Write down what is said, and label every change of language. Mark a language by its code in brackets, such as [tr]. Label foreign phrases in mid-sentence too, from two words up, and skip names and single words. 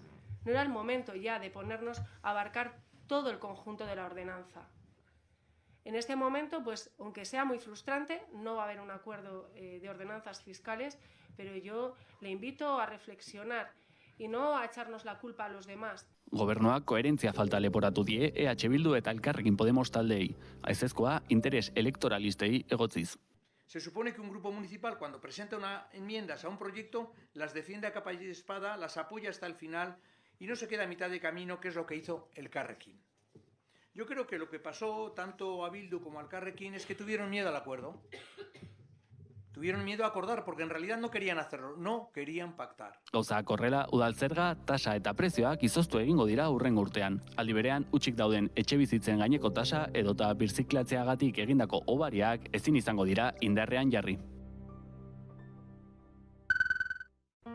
[es] No era el momento ya de ponernos a abarcar todo el conjunto de la ordenanza. En este momento, pues, aunque sea muy frustrante, no va a haber un acuerdo de ordenanzas fiscales, pero yo le invito a reflexionar y no a echarnos la culpa a los demás. [eu] Gobernuak koherentzia falta leporatu die EH Bildu eta Elkarrekin Podemos taldeei. Aizezkoa interes elektoralistei egotziz. [es] Se supone que un grupo municipal, cuando presenta enmiendas a un proyecto, las defiende a capa y espada, las apoya hasta el final y no se queda a mitad de camino, que es lo que hizo Elkarrekin. Yo creo que lo que pasó tanto a Bildu como a Elkarrekin es que tuvieron miedo al acuerdo. Tuvieron miedo a acordar porque en realidad no querían hacerlo, no querían pactar. [eu] Gauzak horrela, udal zerga, tasa eta prezioak izoztu egingo dira hurrengo urtean. Aldi berean, hutsik dauden etxebizitzen gaineko tasa edota birziklatzeagatik egindako hobariak ezin izango dira indarrean jarri.